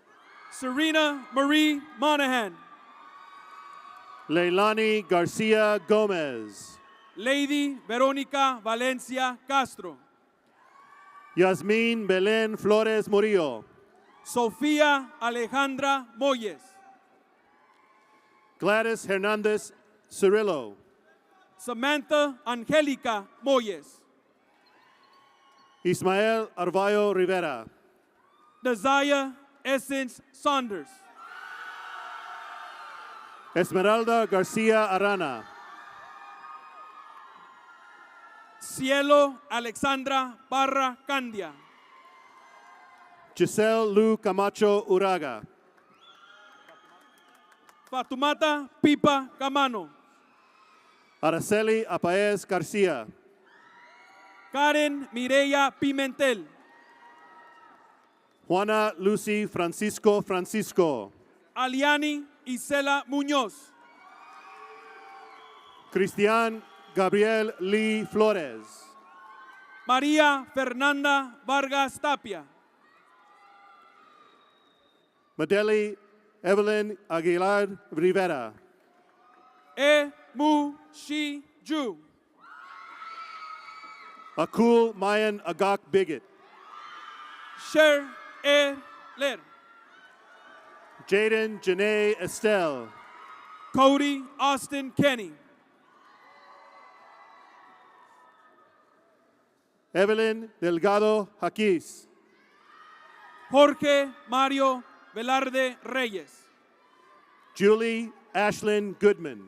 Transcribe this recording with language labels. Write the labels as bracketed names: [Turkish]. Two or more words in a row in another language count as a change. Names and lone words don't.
[English] Serena Marie Monahan, Leilani Garcia Gomez. Lady Verónica Valencia Castro, Yasmin Belén Flores Murillo. Sofía Alejandra Moyes, Gladys Hernandez Cirillo. Samantha Angélica Moyes, Ismael Arvayo Rivera. Desire Essence Saunders, Esmeralda Garcia Arana. Cielo Alexandra Barra Candia, Giselle Lu Camacho Uraga. Fatumata Pipa Camano, Araceli Apaez Garcia. Karen Mireya Pimentel, Juana Lucy Francisco Francisco. Aliani Isela Muñoz, Cristian Gabriel Lee Flores. María Fernanda Vargas Tapia, Madeli Evelyn Aguilar Rivera. Mu Shi Ju, Akul Mayan Agak Bigot. Sher Ler, Jaden Janae Estelle. Cody Austin Kenny, Evelyn Delgado Jaquis. Jorge Mario Velarde Reyes, Julie Ashlyn Goodman.